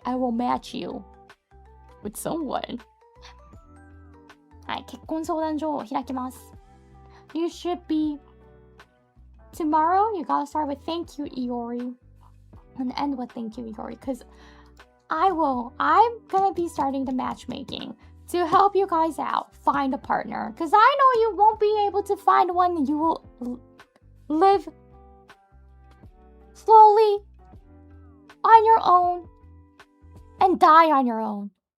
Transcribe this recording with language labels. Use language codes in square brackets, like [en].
[en] I will match you with someone. [ja] はい、結婚相談所を開きます。 [en] You should be tomorrow. You gotta start with thank you, Iori, and end with thank you, Iori, because I'm gonna be starting the matchmaking to help you guys out, find a partner, because I know you won't be able to find one. You will live slowly on your own and die on your own.